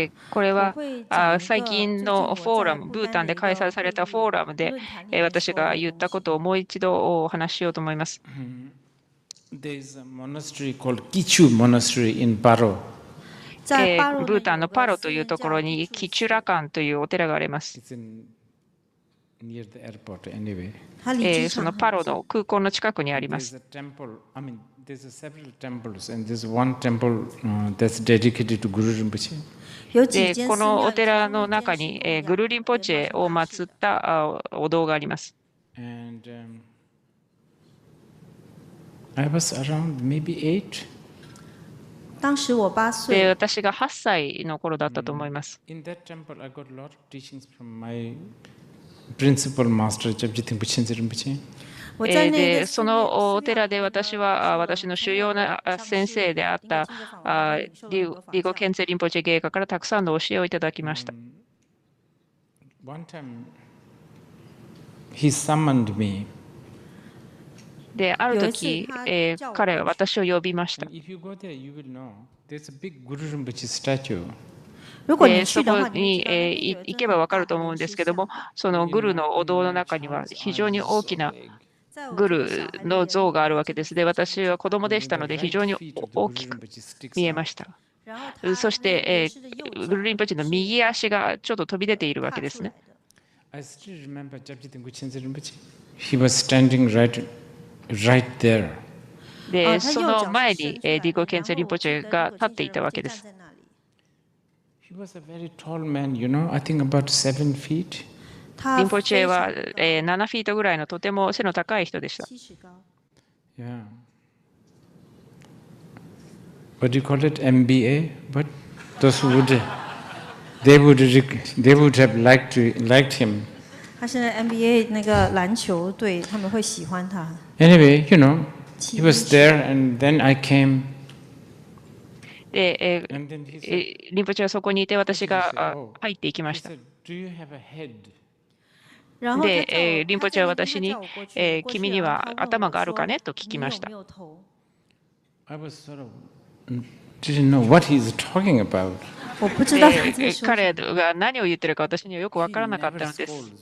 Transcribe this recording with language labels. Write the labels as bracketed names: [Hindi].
[Japanese] これは最近のフォーラム、ブータンで開催されたフォーラムで私が言ったことをもう一度お話ししようと思います。 [English] There is a monastery called Kichu Monastery in Paro. [Japanese] ブータンのパロというところにキチュラカンというお寺があります。 [English] Near the airport, anyway. [Japanese] そのパロの空港の近くにあります。 [English] There's several temples, and there's one temple that's dedicated to Guru Rinpoche. [Japanese] で、このお寺の中にグルリンポチェを祀ったお堂があります。 [English] And I was around maybe 8. [Chinese] 当时我8岁。 [Japanese] で、私が8歳の頃だったと思います。 [English] In that temple, I got a lot of teachings from my principal master, Jabjit Rinpoche. [Japanese] で、そのお寺で私は私の主要な先生であったリゴ・ケンツェ・リンポチェ芸家からたくさんの教えをいただきました。 [English] One time, he summoned me. [Japanese] で、ある時、彼は私を呼びました。 [English] If you go there, you will know. There's a big Guru Rinpoche statue. [Japanese] そこに行けばわかると思うんですけども、そのグルのお堂の中には非常に大きなグルの像があるわけです。で、私は子供でしたので非常に大きく見えました。そして、グルリンポチの右足がちょっと飛び出ているわけですね。 [English] I still remember Jabjit Rinpoche. He was standing right there. [Japanese] で、その前にリゴ・ケンツェ・リンポチェが立っていたわけです。 [English] He was a very tall man, you know, I think about 7 feet. [Japanese] リンポチェは7フィートぐらいのとても背の高い人でした。 [English] Yeah. What do you call it? MBA? But those who would, they would have liked him. [Chinese] 他是 NBA 那个篮球队，他们会喜欢他。 [English] Anyway, you know, he was there, and then I came. [Japanese] で、リンポチェはそこにいて私が入っていきました。 [English] Do you have a head? [Japanese] で、リンポチェは私に、君には頭があるかねと聞きました。 [English] I was sort of didn't know what he's talking about. [Chinese] 我不知道他在说。 [Japanese] 彼が何を言ってるか私にはよくわからなかったのです。